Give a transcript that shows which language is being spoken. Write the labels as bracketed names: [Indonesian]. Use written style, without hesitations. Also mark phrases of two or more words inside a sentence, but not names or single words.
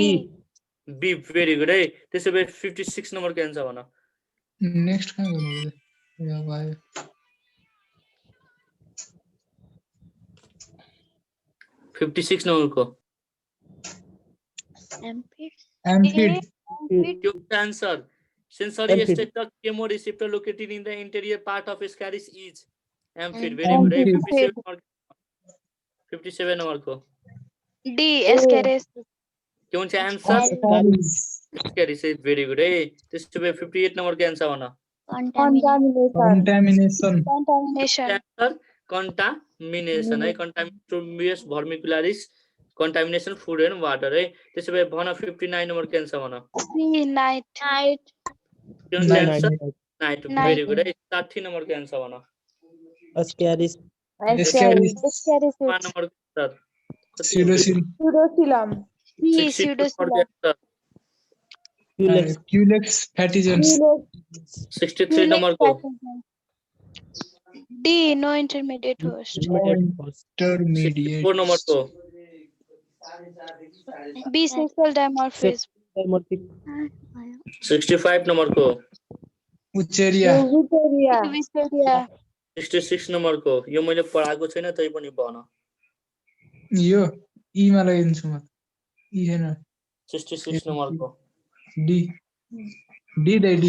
[English] B very good [Nepali] है त्यसो भए 56 नम्बर को आन्सर भन नेक्स्ट कहाँ गर्नु यो भयो 56 नम्बर को एम्फिड के हुन्छ आन्सर [English] sensory structure chemoreceptor located in the interior part of scaris is amphiid very good [Nepali] है 57 नम्बर को [English] D Ascaris [Nepali] के हुन्छ आन्सर [English] scaris is very good [Nepali] है त्यसो भए 58 नम्बर को आन्सर भन contamination कन्टामिनेसन है [English] contamination vermicularis contamination food and water [Nepali] है त्यसो भए भन 59 नम्बर को आन्सर भन Night के हुन्छ आन्सर [English] night very good [Nepali] है 60 नम्बर को आन्सर भन Ascaris Ascaris 5 नम्बर को आन्सर [English] pseudocyllum Culex fatigans [Nepali] 63 नम्बर को [English] D no intermediate host intermediate [Nepali] 4 नम्बर को [English] B sexual dimorphism dimorphic [Nepali] 65 नम्बर को Wucheria 66 नम्बर को यो मैले पढाएको छैन तै पनि भन यो ई मा लगाइदिन्छु म ई हैन 66 नम्बर को डी डी दे डी